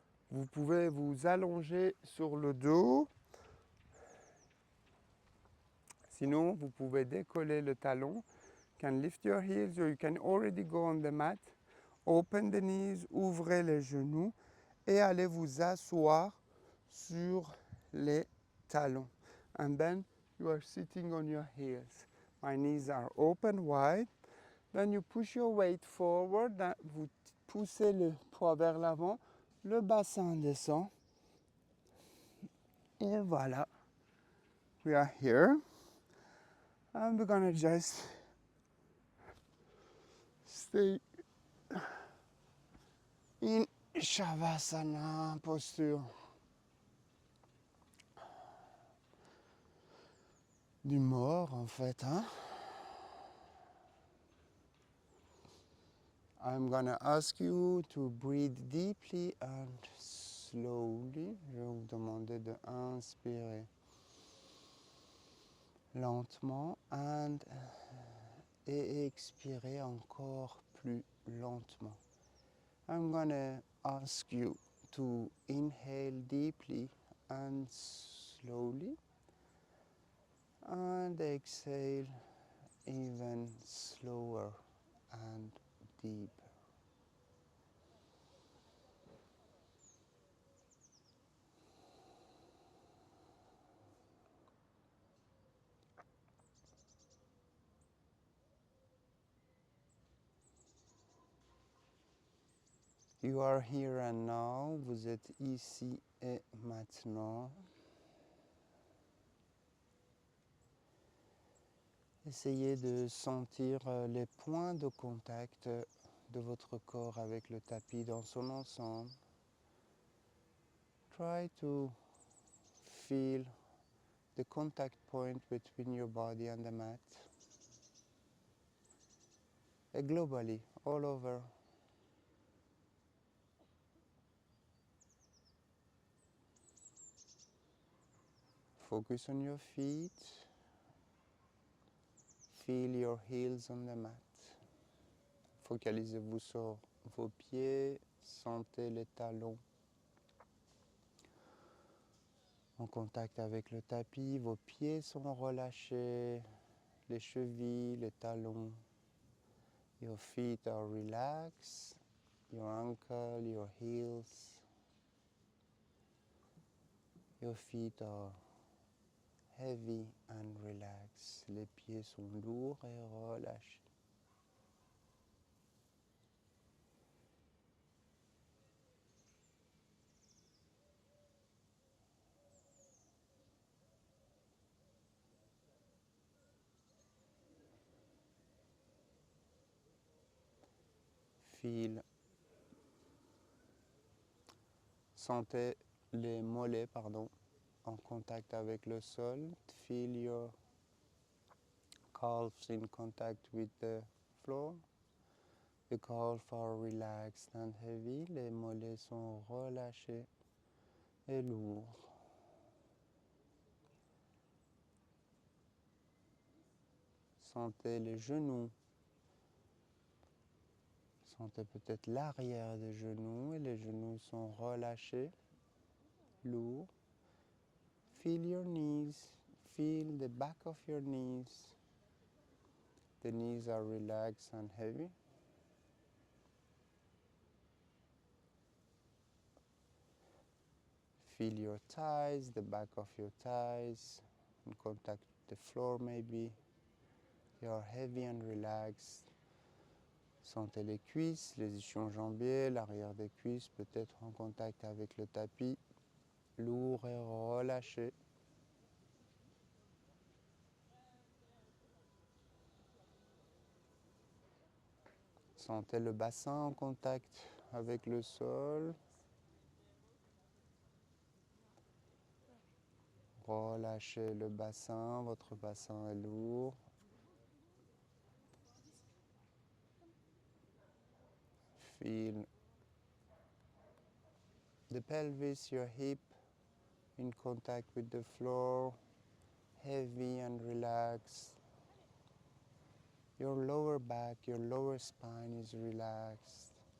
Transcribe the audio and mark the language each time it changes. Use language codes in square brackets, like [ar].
[fr] Vous pouvez vous allonger sur le dos. Sinon, vous pouvez décoller le talon. [en] You can lift your heels or you can already go on the mat. Open the knees, [fr] ouvrez les genoux et allez vous asseoir sur les talons. [en] And then you are sitting on your heels. My knees are open wide. Then you push your weight forward. [fr] Vous poussez le poids vers l'avant. Le bassin descend. Et voilà. [en] We are here. And we're gonna just stay in Shavasana [fr] posture du mort en fait. [en] I'm gonna ask you to breathe deeply and slowly. [fr] Je vais vous demander de inspirer lentement et expirer encore plus lentement. [en] I'm gonna ask you to inhale deeply and slowly and exhale even slower and deeper. You are here and now, [fr] vous êtes ici et maintenant. Essayez de sentir les points de contact de votre corps avec le tapis dans son ensemble. [en] Try to feel the contact point between your body and the mat. And globally, all over. Focus on your feet. Feel your heels on the mat. [fr] Focalisez-vous sur vos pieds, sentez les talons en contact avec le tapis, vos pieds sont relâchés, les chevilles, les talons. [en] Your feet are relaxed, your ankle, your heels. Your feet are heavy and relaxed. [fr] Les pieds sont lourds et relâchés. Sentez les mollets, en contact avec le sol. [en] Feel your calves in contact with the floor. The calves are relaxed and heavy. [fr] Les mollets sont relâchés et lourds. Sentez les genoux. Sentez peut-être l'arrière des genoux et les genoux sont relâchés, lourds. [en] Feel your knees. Feel the back of your knees. The knees are relaxed and heavy. Feel your thighs, the back of your thighs, in contact with the floor maybe. They are heavy and relaxed. [fr] Sentez les cuisses, les ischions jambiers, l'arrière des cuisses peut-être en contact avec le tapis, lourd et relâché. Sentez le bassin en contact avec le sol. Relâchez le bassin, votre bassin est lourd. [en] Feel the pelvis, your hip, in contact with the floor, heavy and relaxed. Your lower back, your lower spine is relaxed.